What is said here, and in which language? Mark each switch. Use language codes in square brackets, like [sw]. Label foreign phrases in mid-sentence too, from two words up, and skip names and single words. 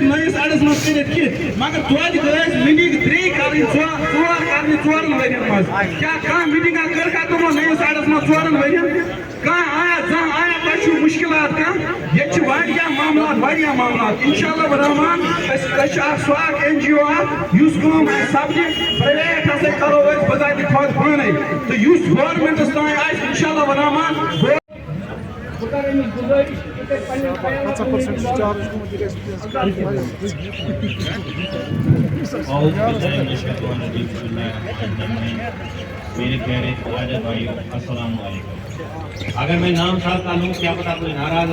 [ks] نٔیِس اَڈس منٛز کٔرِتھ کینٛہہ مگر توتہِ گٔژھ میٖٹِنٛگ 3 کَرٕنۍ 4 کَرنہِ 4 ؤرین منٛز کیٛاہ کانٛہہ میٖٹِنٛگا کٔرکھا تِمو نٔیِس اَڈس منٛز 4 ؤرین کانٛہہ آیا زانٛہہ آیا تۄہہِ چھُو مُشکِلات کانٛہہ ییٚتہِ چھِ واریاہ معاملات [ar] انشاءاللہ الرحمان [ks] أسۍ چھِ اکھ سُہ اکھ NGO اکھ یُس کٲم اَسہِ سپدِ پرٛایویٹ ہسا کرو أسۍ بذاتِ خۄد پانے تہٕ یُس گورمنٹس تانۍ آسہِ [ar] انشاءاللہ الرحمان [ur] میرے پیارے خواجہ بھائیوں [ar] السلام علیکم [ur] اگر میں نام ساتھ لوں کیا پتا کوئی ناراض